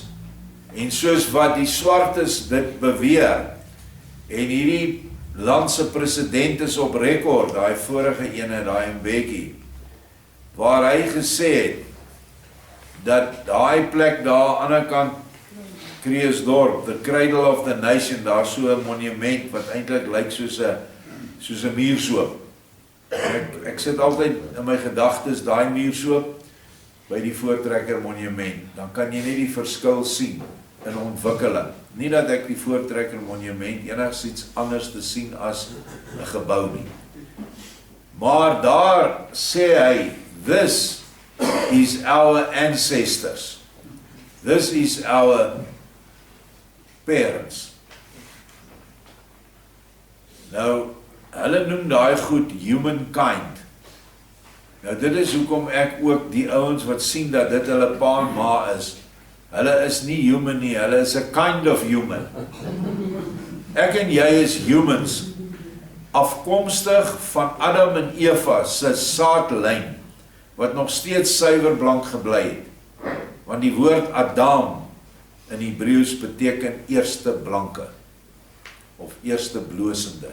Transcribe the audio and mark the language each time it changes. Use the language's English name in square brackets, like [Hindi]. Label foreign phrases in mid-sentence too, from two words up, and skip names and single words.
[Afrikaans] En soos wat die swartes dit beweer, en hierdie landse president is op rekord, daai vorige ene, daai Mbeki, waar hy gesê het, dat daai plek daar aan die ander kant, Kreeusdorp, [English] the cradle of the nation, [Afrikaans] daar so 'n monument, wat eintlik lyk soos 'n muursoop. Ek sit altyd in my gedagtes, daai muursoop, by die Voortrekker monument, dan kan jy net die verskil sien, in ontwikkeling. Nie dat ek die Voortrekker monument enigsins anders te sien as 'n gebou nie. Maar daar sê hy, [English] this is our ancestors. This is our parents. [Afrikaans] Nou, hulle noem daai goed humankind. Nou dit is hoekom ek ook die ouens wat sien dat dit hulle pa en ma is, hulle is nie human nie, hulle is [English] a kind of human. [Afrikaans] Ek en jy is humans, afkomstig van Adam en Eva se saadlyn, wat nog steeds suiwer blank gebly het. Want die woord Adam in Hebreëus beteken eerste blanke, of eerste blosende.